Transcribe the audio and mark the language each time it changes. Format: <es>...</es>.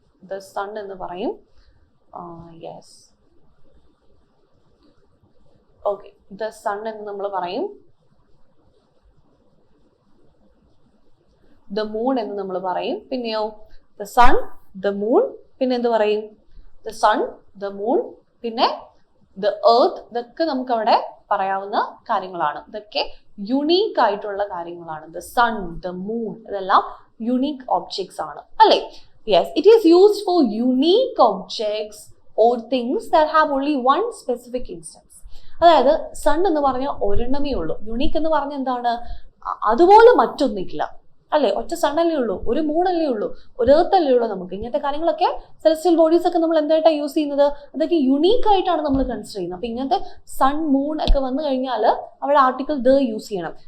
<ml>The sun എന്ന് പറയും. Yes. Okay, the sun എന്ന് നമ്മൾ പറയും. The moon എന്ന് നമ്മൾ പറയും. പിന്നെയോ the sun, the moon, പിന്നെ എന്ത് പറയും?</ml> <en>The sun, the moon, പിന്നെ the earth.</en> <ml>ഇതൊക്കെ നമുക്ക് അവിടെ പറയാവുന്ന കാര്യങ്ങളാണ്. ഇതൊക്കെ യുണീക്ക് ആയിട്ടുള്ള കാര്യങ്ങളാണ്. The sun, the moon, ഇതെല്ലാം യുണീക്ക് ഒബ്ജക്ട്സ് ആണ് അല്ലേ?</ml> <en>Yes, it is used for unique objects or things that have only one specific instance.</en> <ml>അതായത് സൺ എന്ന് പറഞ്ഞാൽ ഒരെണ്ണമേ ഉള്ളൂ. യുണീക്ക് എന്ന് പറഞ്ഞാൽ എന്താണ്? അതുപോലെ മറ്റൊന്നില്ല അല്ലേ? ഒറ്റ സണ്ണല്ലേ ഉള്ളൂ, ഒരു മൂണല്ലേ ഉള്ളൂ, ഒരു എർത്ത് അല്ലേ ഉള്ളൂ. നമുക്ക് ഇങ്ങനത്തെ കാര്യങ്ങളൊക്കെ സെലസ്റ്റിയൽ ബോഡീസ് ഒക്കെ നമ്മൾ എന്തായിട്ടാണ് യൂസ് ചെയ്യുന്നത്? അതൊക്കെ യുണീക്ക് ആയിട്ടാണ് നമ്മൾ കൺസിഡർ ചെയ്യുന്നത്. അപ്പൊ ഇങ്ങനത്തെ സൺ, മൂൺ ഒക്കെ വന്നു കഴിഞ്ഞാൽ അവിടെ ആർട്ടിക്കിൾ ദ യൂസ് ചെയ്യണം.</ml>